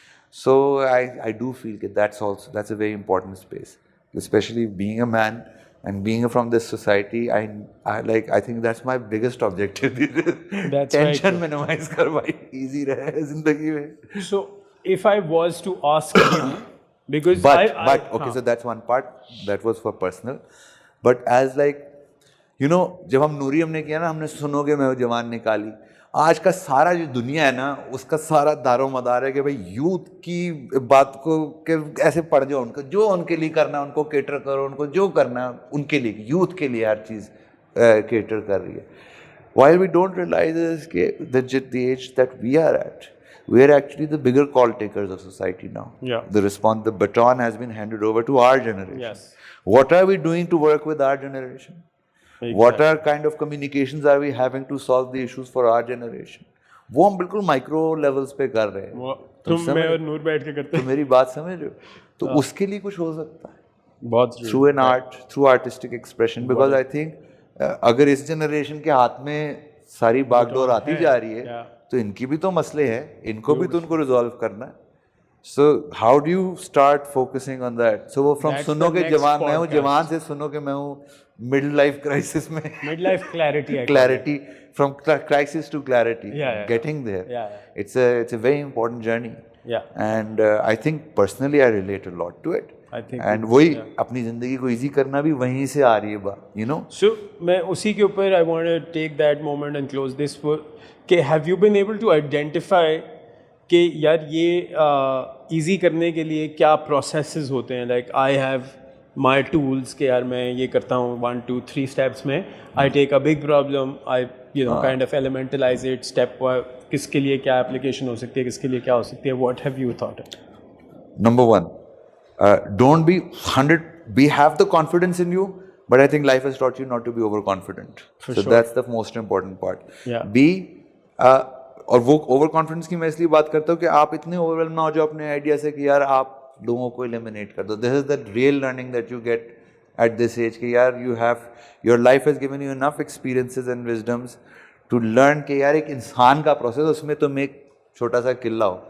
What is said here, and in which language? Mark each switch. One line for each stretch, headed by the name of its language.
English: So I do feel that that's a very important space, especially being a man and being from this society. I think that's my biggest objective.
Urdu: That's tension minimize kar bhai, easy rahe zindagi mein.
English: So if I was to ask you, because okay, so that's one part that was for personal, but as like you know
Urdu: جب ہم نوری ہم نے کیا نا, ہم نے سنو گے میں جوان نکالی, آج کا سارا جو دنیا ہے نا اس کا سارا دار و مدار ہے کہ بھائی یوتھ کی بات کو کہ ایسے پڑھ جاؤ, ان کو جو ان کے لیے کرنا ہے ان کو کیٹر کرو, ان کو جو کرنا ہے ان کے لیے, یوتھ کے لیے ہر چیز کیٹر کر رہی ہے.
English: while we don't realize is کہ the age that we are at, we are actually the bigger call takers of society now. Yeah. The baton has been handed over to our generation. Yes. What are we doing to work with our generation? Exactly. What are kind of communications are we having to solve the issues for our generation?
Urdu: وہ ہم بالکل micro levels پہ کر رہے ہیں. تم میں اور نور بیٹھ کے کرتے تو میری بات سمجھ رہے ہو, تو اس کے لیے کچھ ہو سکتا ہے بہت
English: Through an art, through artistic expression. Because I think
Urdu: اگر اس جنریشن کے ہاتھ میں ساری باغ ڈور آتی جا رہی ہے تو ان کی بھی تو مسئلے ہیں, ان کو بھی تو ان کو ریزالو کرنا ہے.
English: So how do you start focusing on that?
Urdu: سو وہ فرام سنو کے جوان, میں ہوں جوان سے سنو کہ میں ہوں مڈ لائف کرائسس میں,
English: Midlife clarity from crisis to clarity, getting there. It's a very important journey. And I think personally I relate a lot to it.
Urdu: And وہی اپنی زندگی کو ایزی کرنا بھی وہیں سے آ رہی ہے بات,
English: you know. So
Urdu: میں اسی کے اوپر
English: I want to take that moment and close this for کہ have you been able to identify
Urdu: کہ یار یہ ایزی کرنے کے لیے کیا پروسیسز ہوتے ہیں.
English: like I have my tools
Urdu: کہ یار میں یہ کرتا ہوں 1 2 3 اسٹیپس میں.
English: I take a big problem, I kind of elementalize it step,
Urdu: کس کے لیے کیا اپلیکیشن ہو سکتی ہے, کس کے لیے کیا ہو سکتی ہے.
English: What have you thought? Number 1, don't be 100, have the confidence in you, but I think life has taught you not to be overconfident. So that's the most important part.
Urdu: Be اور وہ اوور کانفیڈنس کی میں اس لیے بات کرتا ہوں کہ آپ اتنے اوور ویلم نہ ہو جاؤ اپنے آئیڈیا سے کہ یار آپ لوگوں کو ایلیمینیٹ کر دو.
English: this is the real learning that you get at this age کہ یار you have your life has given you enough experiences and wisdoms to learn
Urdu: کہ یار ایک انسان کا پروسیس, اس میں تم ایک چھوٹا سا قلعہ ہو,